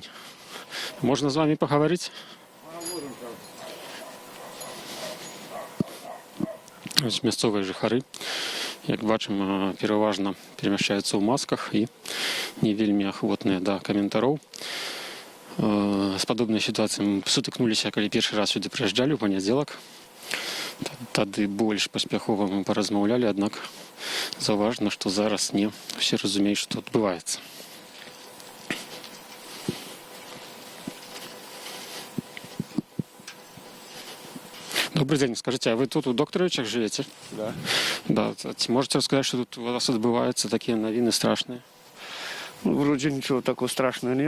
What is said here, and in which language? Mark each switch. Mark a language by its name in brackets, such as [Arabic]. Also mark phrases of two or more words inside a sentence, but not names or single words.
[Belarusian] Можна з вамі пагаварыць? Ось мясцовыя жыхары, як бачым, пераважна перамяшчаюцца ў масках і не вельмі ахвотныя да каментароў. З падобнай сітуацыяй мы сутыкнуліся, калі першы раз сюды прыязджалі ў панядзелак. Тады больш паспяхова мы паразмаўлялі, аднак заўважна, што зараз не ўсе разумеюць, што адбываецца. [Russian] Добрый день. Скажите, а вы тут у Доктаровичах живете? Да. Да. Можете рассказать, что тут у вас отбываются такие новины страшные? Ну, вроде ничего такого страшного нет.